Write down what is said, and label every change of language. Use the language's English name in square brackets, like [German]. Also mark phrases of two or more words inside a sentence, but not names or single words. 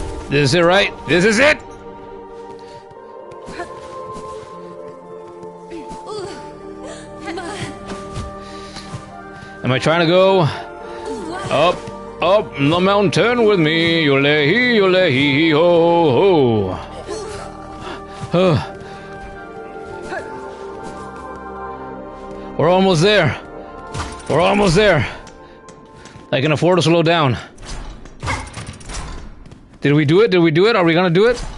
[English] This is it, right? This is it! Am I trying to go up the mountain with me? Yole-hee, yole-hee, ho, ho. We're almost there. We're almost there. I can afford to slow down. Did we do it? Did we do it? Are we gonna do it?